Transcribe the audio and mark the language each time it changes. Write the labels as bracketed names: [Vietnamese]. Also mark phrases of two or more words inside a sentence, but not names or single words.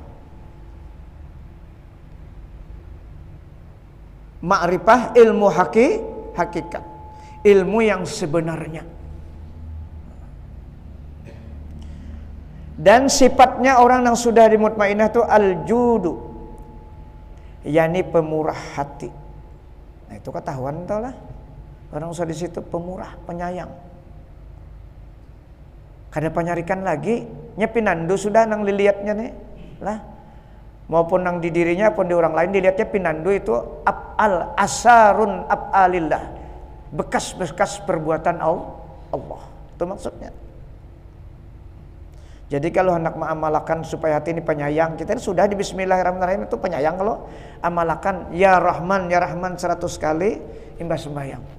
[Indonesian] Ma'rifah ilmu hakikat. Ilmu yang sebenarnya. Dan sifatnya orang yang sudah dimutmainah itu al-judu, yakni pemurah hati. Nah itu ketahuan tau lah. [Banjar] Orang sudah di situ pemurah, penyayang. Kada penyarikan lagi, nyepinandu sudah nang dilihatnya nih lah. Maupun nang di dirinya pun di orang lain dilihatnya pinandu itu [Arabic] أفعال آثار أفعال الله. [Indonesian] Bekas-bekas perbuatan Allah. Itu maksudnya. Jadi kalau hendak mengamalkan supaya hati ini penyayang, kita ini sudah di Bismillahirrahmanirrahim itu penyayang. Kalau amalkan ya Rahman 100 kali imbas sembahyang.